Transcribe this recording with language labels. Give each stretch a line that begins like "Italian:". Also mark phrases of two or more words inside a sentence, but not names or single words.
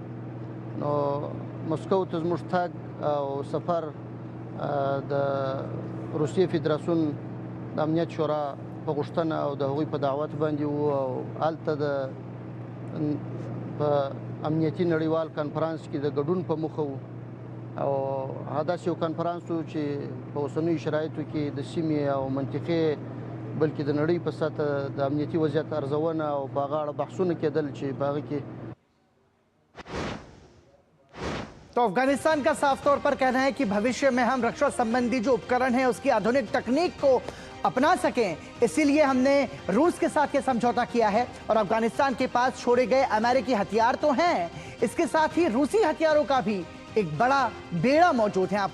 Pashto: نو مسکو ته زموږ تګ او سفر د روسیې فدراسیون د امنیت شورا په غوښتنه او د هغوی په دعوت باندې و او هلته د په امنیتي نړیوال کانفرنس کې د ګډون په موخه وو او هدف یو کانفرنس وو چې په اوسنیو شرایطو کې د سیمې او منطقې بلکې د نړۍ په سطح د امنیتي وضعیت ارزونه او په هغه اړه بحثونه کېدل چې په هغه کې
Hindi: तो अफगानिस्तान का साफ तौर पर कहना है कि भविष्य में हम रक्षा संबंधी जो उपकरण है उसकी आधुनिक तकनीक को अपना सकें, इसीलिए हमने रूस के साथ ये समझौता किया है। और अफगानिस्तान के पास छोड़े गए अमेरिकी हथियार तो हैं, इसके साथ ही रूसी हथियारों का भी एक बड़ा बेड़ा मौजूद है।